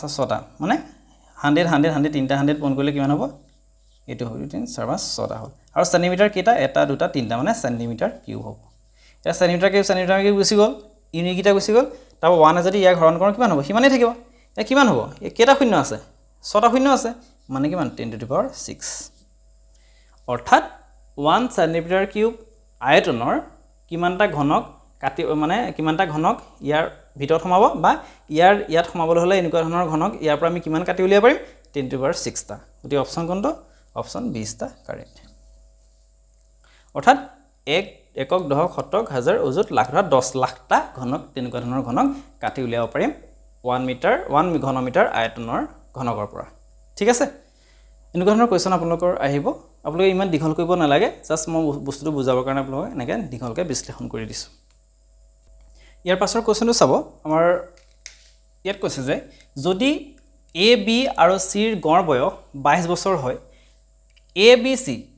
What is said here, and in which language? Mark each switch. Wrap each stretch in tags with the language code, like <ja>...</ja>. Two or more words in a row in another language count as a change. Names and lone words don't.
<as>6টা মানে 100 100 100 তিনটা 100 পন কৰিলে কিমান হ'ব এটো হ'ব 3 4 5 6টা হ'ল আৰু সেন্টিমিটাৰ কেটা 1 2 3টা মানে সেন্টিমিটাৰ কিউব হ'ব এটা</as> <en>centimeter cube</en> <as>গুছি গল ইউনিট কিটা গুছি গল তাৰ 1 যদি ইয়াক হৰণ কৰোঁ কিমান হ'ব কিমানে থাকিব এ কিমান হ'ব এ কেটা শূন্য আছে 6টা শূন্য আছে মানে কিমান</as> <en>10 to the power 6</en> <as>অৰ্থাৎ 1 সেন্টিমিটাৰ কিউব আয়তনৰ কিমানটা ঘনক কাটি মানে কিমানটা ঘনক ইয়াৰ ভিতৰত সমাব বা ইয়াত সমাবলৈ হলে এনেকুৱা ধৰণৰ ঘনক ইয়াৰ পৰা আমি কিমান কাটি উলিয়াব পাৰিম</as> <en>10 to the power 6</en> <as>টা গতি অপচন কোনটো অপচন 20 টা কাৰেক্ট অৰ্থাৎ একক দশক শতক হাজাৰ অযুত লাখ 10 লাখটা ঘনক তেনেকুৱা ধৰণৰ ঘনক কাটি উলিয়াব পাৰিম 1 মিটাৰ 1 ঘনমিটাৰ আয়তনৰ ঘনকৰ পৰা ঠিক আছে এনেকুৱা ধৰণৰ কোৱেশ্চন আপোনালোকৰ আহিব আপোনালোকে ইমান দীঘল কৰিব নালাগে জাস্ট মই বস্তুটো বুজাবৰ কাৰণে আপোনালোকক এনেকৈ দীঘলকৈ বিশ্লেষণ কৰি দিছো ইয়াৰ পাছৰ কোৱেশ্চনটো চাব আমাৰ ইয়াত কৈছে যে যদি এ বি আৰু সি ৰ গড় বয়স 22 বছৰ হয় এ বি সি</as>